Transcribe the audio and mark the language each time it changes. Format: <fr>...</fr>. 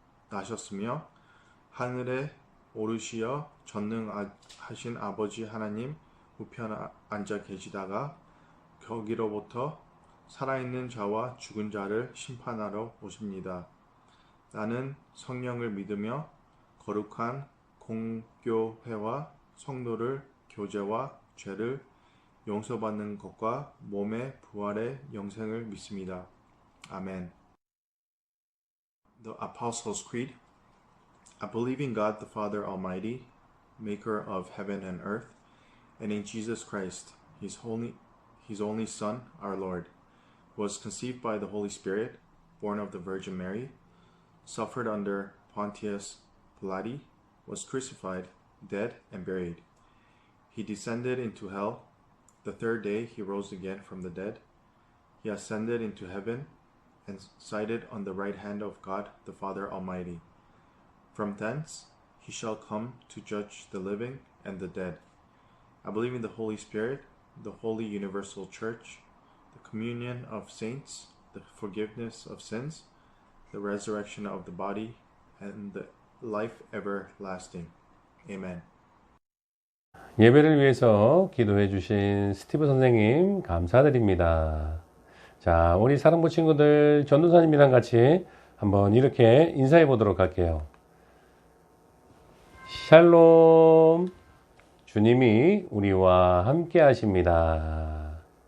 <ko>살아나셨으며 하늘에 오르시어 전능하신 아버지 하나님 우편에 앉아 계시다가 거기로부터 살아있는 자와 죽은 자를 심판하러 오십니다. 나는 성령을 믿으며 거룩한 공교회와 성도를 교제와 죄를 용서받는 것과 몸의 부활의 영생을 믿습니다. 아멘.</ko> <en>The Apostles' Creed. I believe in God the Father Almighty, maker of heaven and earth, and in Jesus Christ, his only Son, our Lord, who was conceived by the Holy Spirit, born of the Virgin Mary, suffered under Pontius Pilate, was crucified, dead, and buried. He descended into hell. The third day he rose again from the dead. He ascended into heaven and sited on the right hand of God the Father Almighty. From thence he shall come to judge the living and the dead. I believe in the Holy Spirit, the holy universal church, the communion of saints, the forgiveness of sins, the resurrection of the body, and the life everlasting. Amen.</en> <ko>예배를 위해서 기도해 주신 스티브 선생님 감사드립니다. 자, 우리 사랑부 친구들 전도사님이랑 같이 한번 이렇게 인사해 보도록 할게요. 샬롬. 주님이 우리와 함께 하십니다.</ko>